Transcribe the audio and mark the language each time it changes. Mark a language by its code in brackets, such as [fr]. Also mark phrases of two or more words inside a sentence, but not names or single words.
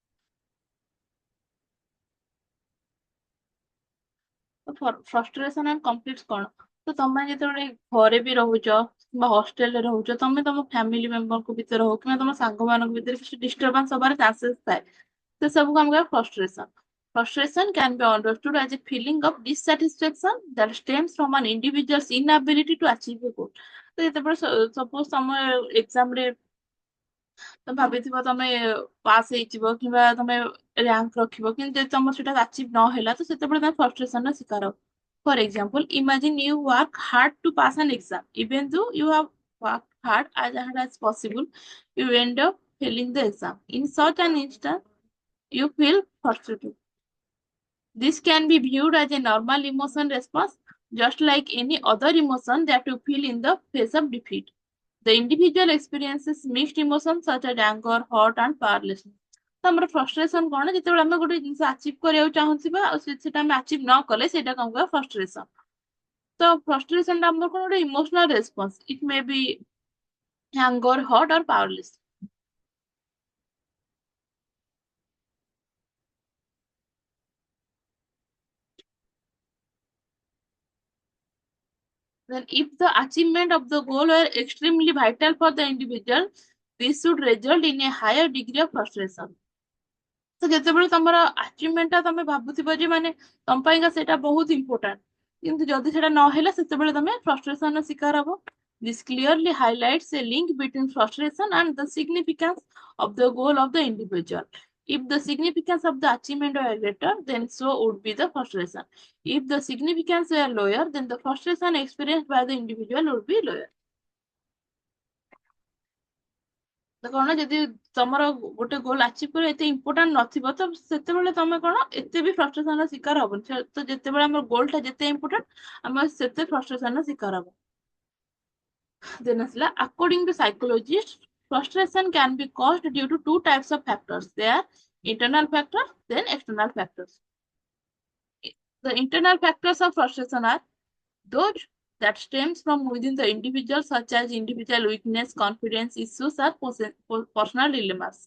[en] frustration and conflict କଣ? [or] ତ ତମେ ଯେତେବେଳେ ଘରେ ବି ରହୁଛ କିମ୍ବା ହଷ୍ଟେଲରେ ରହୁଛ, ତମେ ତମ [en] family member [or] ଭିତରେ ହଉ କିମ୍ବା ତମ ସାଙ୍ଗମାନଙ୍କ ଭିତରେ କିଛି ଡିଷ୍ଟର୍ବାନ୍ସ ହବାର ଚାନ୍ସେସ୍ ଥାଏ। ସେ ସବୁକୁ ଆମେ କହିବା ଫ୍ରଷ୍ଟ୍ରେସନ। [en] Frustration can be understood as a feeling of dissatisfaction that stems from an individual's inability to achieve a goal. [or] ତ ଯେତେବେଳେ ସପୋଜ ତମ ଏକ୍ସାମରେ ତମେ ଭାବିଥିବ ତମେ ପାସ୍ ହେଇଯିବ କିମ୍ବା ତମେ ରାଙ୍କ ରଖିବ, କିନ୍ତୁ ଯଦି ତମର ସେଟା ଆଚିଭ ନ ହେଲା ତ ସେତେବେଳେ ତମେ ଫ୍ରଷ୍ଟ୍ରେସନର ଶିକାର ହବ। [en] For example, imagine you work hard to pass an exam. Even though you have worked hard as possible, you end up failing the exam. In such an instant, you feel frustrated. This can be viewed as a normal emotion response, just like any other emotion that you feel in the face of defeat. The individual experiences mixed emotions such as anger, hurt, and powerlessness. [or] ତ ଆମର ଫ୍ରଷ୍ଟ୍ରେସନ କଣ? ଯେତେବେଳେ ଆମେ ଗୋଟେ ଜିନିଷ ଆଚିଭ କରିବାକୁ ଚାହୁଁଥିବା ଆଉ ସେଟା ଆମେ ଆଚିଭ ନ କଲେ ସେଇଟା କଣ କହିବା ଫ୍ରଷ୍ଟ୍ରେସନ। ତ ଫ୍ରଷ୍ଟ୍ରେସନ ଟା ଆମର କଣ ଗୋଟେ [en] emotional response. it may be anger, hurt, or powerless. Then, if the achievement of the goal were extremely vital for the individual, this should result in a higher degree of frustration. [or] ତ ଯେତେବେଳେ ତମର ଆଚିଭମେଣ୍ଟ ଟା ତମେ ଭାବୁଥିବ ଯେ ମାନେ ତମ ପାଇଁକା ସେଇଟା ବହୁତ ଇମ୍ପୋର୍ଟାଣ୍ଟ, କିନ୍ତୁ ଯଦି ସେଟା ନହେଲା ସେତେବେଳେ ତମେ ଫ୍ରଷ୍ଟ୍ରେସନ ର ଶିକାର ହବ। [en] This clearly highlights a link between frustration and the significance of the goal of the individual. If the significance of the achievement were greater, then so would be the frustration. If the significance were lower, then the frustration experienced by the individual would be lower. [or] ତ କଣ ଯଦି ତମର ଗୋଟେ ଗୋଲ ଆଚିଭ କରିବା ଏତେ ଇମ୍ପୋର୍ଟାଣ୍ଟ ନଥିବ ତ ସେତେବେଳେ ତମେ କଣ ଏତେ ବି ଫ୍ରଷ୍ଟ୍ରେସନ ର ଶିକାର ହବନି। ତ ଯେତେବେଳେ ଆମର ଗୋଲ ଟା ଯେତେ ଇମ୍ପୋର୍ଟାଣ୍ଟ ଆମେ ସେତେ ଫ୍ରଷ୍ଟ୍ରେସନ ର ଶିକାର ହବ। [en] ଦେନ୍ ଆସିଲା according to psychologists, frustration can be caused due to two types of factors. They are internal factors, then external factors. The internal factors of frustration are those that stems from within the individual, such as individual weakness, confidence issues, or personal dilemmas.